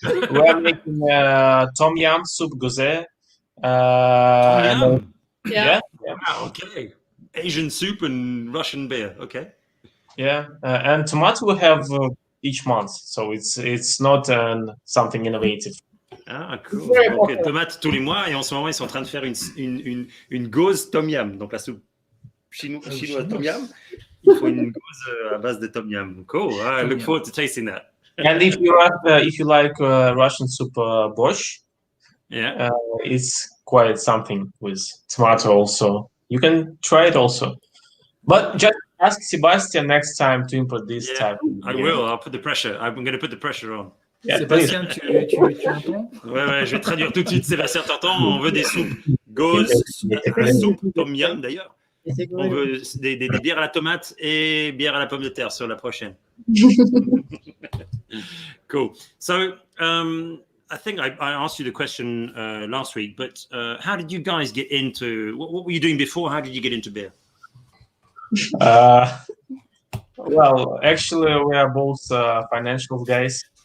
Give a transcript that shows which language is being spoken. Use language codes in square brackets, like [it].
[en] We're making tom yum soup goza. Tom yum. Yeah. Wow. Okay. Asian soup and Russian beer. Okay. Yeah, and tomato we have each month, so it's not something innovative. Ah, cool. [fr] Donc, tomates tous les mois, et en ce moment, ils sont en train de faire une gauze tom yum, donc la soupe chinoise tom yum. Il faut une gauze à base de tom yum. [en] Cool. I look forward to tasting that. And if you like Russian soup borscht, yeah, it's quite something with tomato also. You can try it also, but just ask Sebastian next time to import this type. I will. I'll put the pressure. I'm going to put the pressure on. [fr] Yeah, Sébastien, tu entends? Ouais, je vais traduire tout de suite. Sébastien, t'entends? On veut des soupes gauzes, soupe tom yum d'ailleurs. On veut des bières à la tomate et bières à la pomme de terre sur la prochaine. [en] Cool. So, I think I asked you the question last week, but how did you guys get into? What were you doing before? How did you get into beer? Well, actually, we are both financial guys.